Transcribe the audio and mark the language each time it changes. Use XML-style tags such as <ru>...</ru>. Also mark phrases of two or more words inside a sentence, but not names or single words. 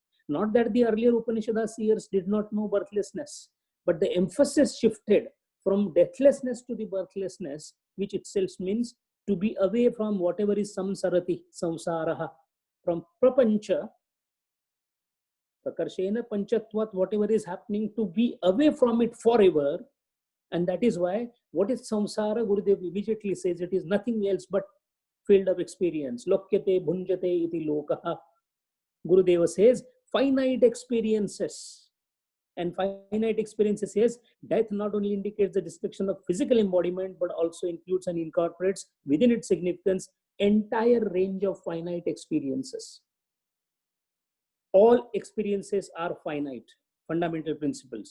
<en>Not that the earlier Upanishad seers did not know birthlessness, but the emphasis shifted from deathlessness to the birthlessness, which itself means to be away from whatever is</en> <sa>samsarati, samsaraha,</sa> <en>from prapancha,</en> <sa>prakarshena panchatvat,</sa> <en>whatever is happening, to be away from it forever. And that is why, what is samsara? Gurudev immediately says it is nothing else but field of experience.</en> <sa>Lokyate bhunjate iti lokaha. Gurudeva</sa> <en>says finite experiences. And finite experiences says death not only indicates the destruction of physical embodiment, but also includes and incorporates within its significance entire range of finite experiences. All experiences are finite, fundamental principles.</en>